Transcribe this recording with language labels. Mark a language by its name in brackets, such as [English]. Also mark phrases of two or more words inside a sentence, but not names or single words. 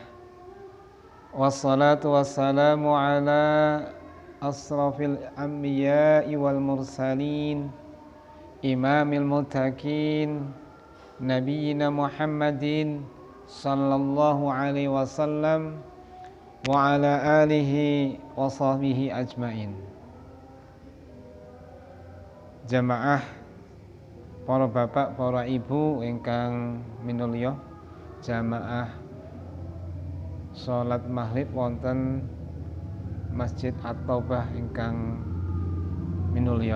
[Arabic] والصلاة والسلام على أشرف الأنبياء والمرسلين إمام المتقين نبينا محمد صلى الله عليه وسلم وعلى آله وصحبه أجمعين. [Javanese] Jamaah para bapak, para ibu ingkang minulya, jamaah salat maghrib wonten Masjid At-Taubah ingkang minulya.